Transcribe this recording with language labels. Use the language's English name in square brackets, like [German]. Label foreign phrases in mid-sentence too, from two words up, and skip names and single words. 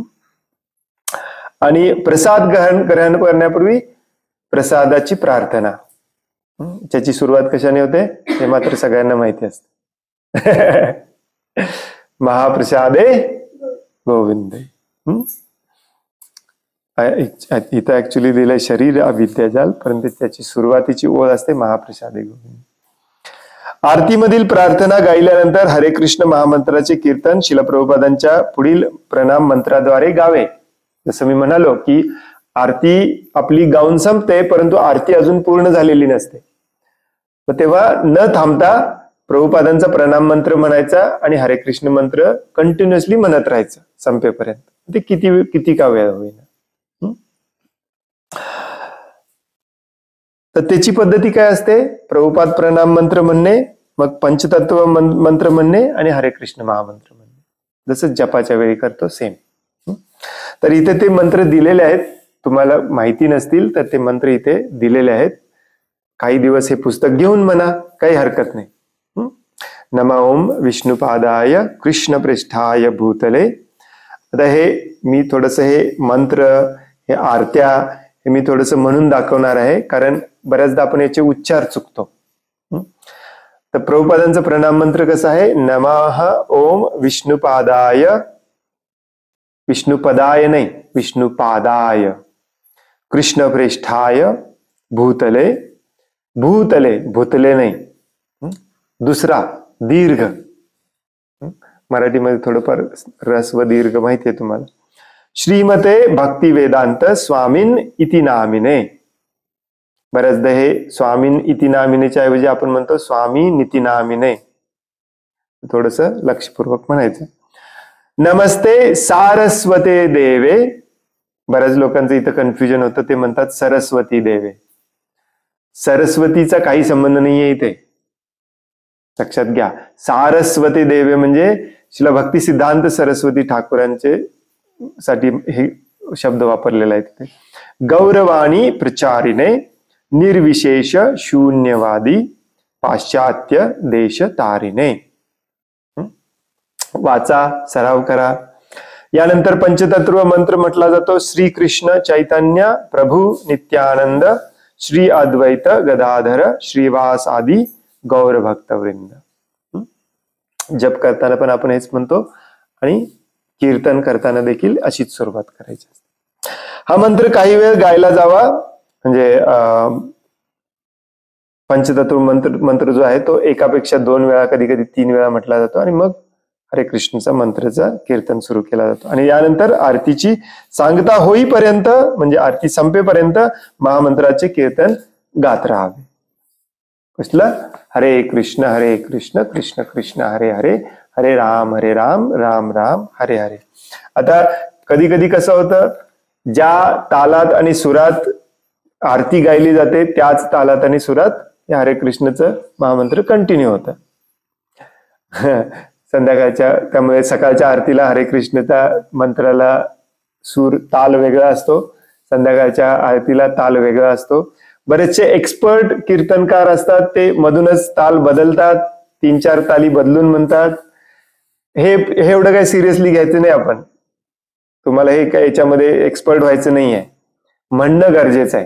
[Marathi] आणि प्रसाद ग्रहण करण्यापूर्वी प्रसादाची प्रार्थना, ज्याची सुरुवात कशाने होते हे मात्र सगळ्यांना माहिती असते. [Sanskrit] महाप्रसादे गोविंदे. [Marathi] इथं ऍक्च्युली दिलंय [Bangla] शरीर अविद्याजाल, [Marathi] परंतु त्याची सुरुवातीची ओळ असते [Sanskrit] महाप्रसादे गोविंद. [Marathi] आरतीमधील प्रार्थना गायल्यानंतर हरे कृष्ण महामंत्राचे कीर्तन शिला प्रभुपादांच्या पुढील प्रणाम मंत्राद्वारे गावे. जसं मी म्हणालो की आरती आपली गाऊन संपते, परंतु आरती अजून पूर्ण झालेली नसते. तेव्हा न थांबता प्रभुपादांचा प्रणाम मंत्र म्हणायचा आणि हरे कृष्ण मंत्र कंटिन्युअसली म्हणत राहायचं संपेपर्यंत. ते किती का वेळ होईना. तर त्याची पद्धती काय असते? प्रभुपाद प्रणाम मंत्र म्हणणे, मग पंचतत्व मंत्र म्हणणे आणि हरे कृष्ण महामंत्र म्हणणे, जसं जपाच्या वेळी करतो सेम. तर इथे ते मंत्र दिलेले आहेत. तुम्हाला माहिती नसतील तर ते मंत्र इथे दिलेले आहेत. काही दिवस हे पुस्तक घेऊन म्हणा, काही हरकत नाही. [Sanskrit] नमः ओम विष्णुपादाय कृष्णप्रेष्ठाय भूतले. [Marathi] आता हे मी थोडस हे मंत्र, हे आरत्या हे मी थोडस म्हणून दाखवणार आहे, कारण बऱ्याचदा आपण याचे उच्चार चुकतो. तर प्रभुपादांचा प्रणाम मंत्र कसा आहे? [Sanskrit] नमः ओम विष्णुपादाय, विष्णुपदाय नाही विष्णुपादाय, कृष्णप्रेष्ठाय भूतले, भूतले भूतले [Marathi] नाही, दुसरा दीर्घ. मराठीमध्ये थोडंफार रस व दीर्घ माहिती आहे तुम्हाला. [Sanskrit] श्रीमते भक्ती वेदांत स्वामीन इति नामिने. [Marathi] बऱ्याचदा हे [Sanskrit] स्वामीन इति नामिनेच्या [Marathi] ऐवजी आपण म्हणतो [Sanskrit] स्वामी निती नामिने. [Marathi] थोडस लक्षपूर्वक म्हणायचं. [Sanskrit] नमस्ते सारस्वते देवे. [Marathi] बऱ्याच लोकांचं इथं कन्फ्युजन होतं, ते म्हणतात [Sanskrit] सरस्वती देवे. [Marathi] सरस्वतीचा काही संबंध नाहीये इथे, लक्षात घ्या. [Sanskrit] सारस्वती देवे [Marathi] म्हणजे शिला भक्ती सिद्धांत सरस्वती ठाकूरांचे साठी हे शब्द वापरलेला आहे तिथे. [Sanskrit] गौरवाणी प्रचारिणे निर्विशेष शून्यवादी पाश्चात्य देश तारिणे. [Marathi] वाचा, सराव करा. यानंतर पंचतत्व मंत्र म्हटला जातो. [Sanskrit] श्री कृष्ण चैतन्य प्रभू नित्यानंद श्री अद्वैत गदाधर श्रीवास आदी गौर भक्तवृंद. [Marathi] जप करताना पण आपण हेच म्हणतो आणि कीर्तन करताना देखील अशीच सुरुवात करायची असते. हा मंत्र काही वेळ गायला जावा, म्हणजे पंचतत्व मंत्र जो आहे तो एकापेक्षा 2 वेळा, कधी कधी 3 वेळा म्हटला जातो, आणि मग हरे कृष्णचा मंत्राचा कीर्तन सुरू केला जातो. आणि यानंतर आरतीची सांगता होईपर्यंत, म्हणजे आरती संपेपर्यंत महामंत्राचे कीर्तन गात राहावे. कसलं? [Sanskrit] हरे कृष्ण कृष्ण कृष्ण हरे हरे, हरे राम राम राम हरे हरे. [Marathi] आता कधी कधी कसं होतं, ज्या तालात आणि सुरात आरती गायली जाते त्याच तालात आणि सुरात या हरे कृष्णचं महामंत्र कंटिन्यू होतं. संध्याकाळच्या, त्यामुळे सकाळच्या आरतीला हरे कृष्णच्या मंत्राला सूर ताल वेगळा असतो, संध्याकाळच्या आरतीला ताल वेगळा असतो. बरेचसे एक्सपर्ट कीर्तनकार असतात, ते मधूनच ताल बदलतात, 3-4 ताली बदलून म्हणतात. हे एवढं काही सिरियसली घ्यायचं नाही आपण. तुम्हाला हे काय याच्यामध्ये एक्सपर्ट व्हायचं नाहीये, म्हणणं गरजेचं आहे.